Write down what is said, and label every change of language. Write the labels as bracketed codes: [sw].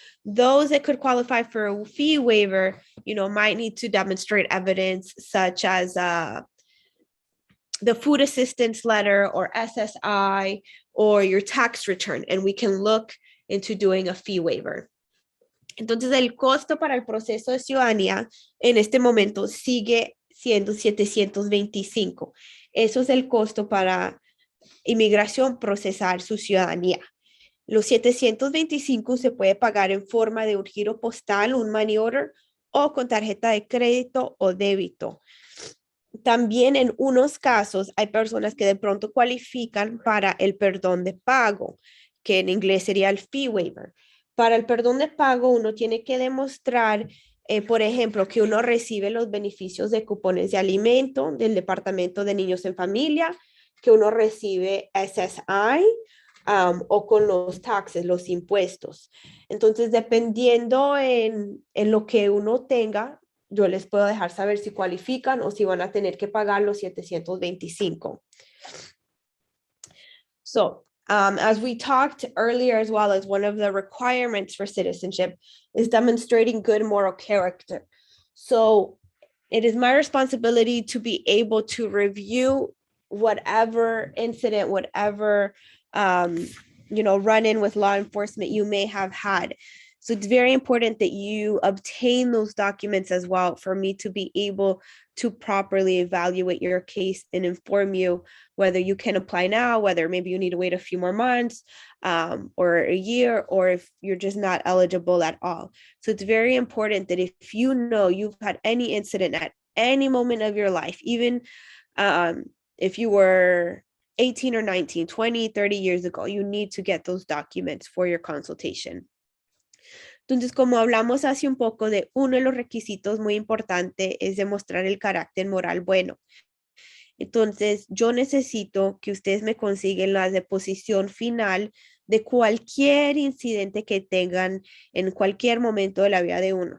[en] Those that could qualify for a fee waiver, might need to demonstrate evidence such as the food assistance letter or SSI or your tax return, and we can look into doing a fee waiver. [es] Entonces, el costo para el proceso de ciudadanía en este momento sigue siendo $725. Eso es el costo para inmigración procesar su ciudadanía. Los $725 se puede pagar en forma de un giro postal, un money order, o con tarjeta de crédito o débito. También en unos casos hay personas que de pronto cualifican para el perdón de pago, que en inglés sería el fee waiver. Para el perdón de pago uno tiene que demostrar, por ejemplo, que uno recibe los beneficios de cupones de alimento del Departamento de Niños en Familia, que uno recibe SSI, o con los taxes, los impuestos. Entonces, dependiendo en lo que uno tenga, yo les puedo dejar saber si cualifican o si van a tener que pagar los $725. [en] So, as we talked earlier as well, as one of the requirements for citizenship is demonstrating good moral character. So, it is my responsibility to be able to review whatever incident, whatever run-in with law enforcement you may have had. So it's very important that you obtain those documents as well for me to be able to properly evaluate your case and inform you whether you can apply now, whether maybe you need to wait a few more months or a year, or if you're just not eligible at all. So it's very important that if you know you've had any incident at any moment of your life, even if you were 18 or 19, 20, 30 years ago, you need to get those documents for your consultation. [es] Entonces, como hablamos hace un poco de uno de los requisitos muy importante es demostrar el carácter moral bueno. Entonces, yo necesito que ustedes me consiguen la deposición final de cualquier incidente que tengan en cualquier momento de la vida de uno.